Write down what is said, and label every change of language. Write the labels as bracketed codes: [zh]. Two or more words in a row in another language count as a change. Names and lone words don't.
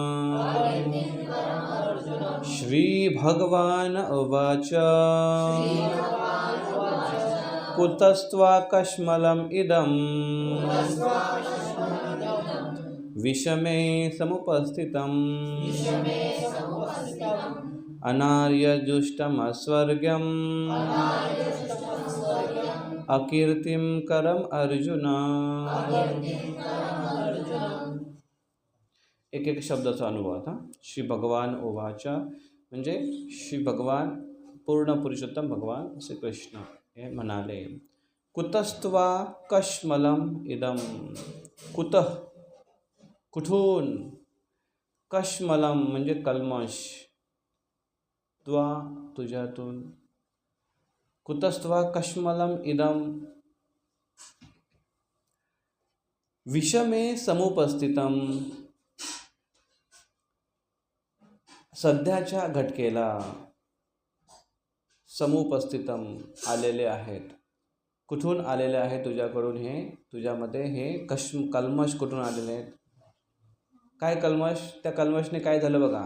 [sa] श्री भगवान उवाच कुतस्त्वाकश्मलम् इदं विषमे समुपस्थितम् अनार्यजुष्टम् अस्वर्ग्यम् अकीर्तिं करम् अर्जुन. [mr] एक एक शब्दाचा अनुभव आता. [sa] श्री भगवान उवाच [mr] म्हणजे श्री भगवान, पूर्ण पुरुषोत्तम भगवान श्री कृष्ण हे म्हणाले. [sa] कुतस्त्वा कश्मलम इदम, कुतः कुठून, कश्मलम [mr] म्हणजे कल्मश, [sa] त्वा तुझ्यातून, कुतस्त्वा कश्मलम इदम विषमे समुपस्थितम, [mr] सध्याच्या घटकेला, समुपस्थितम आलेले आहेत. कुठून आलेले आहे तुझ्याकडून, हे तुझ्यामध्ये हे कल्मश कुठून आलेले आहेत. काय कल्मश, त्या कल्मशने काय झालं बघा.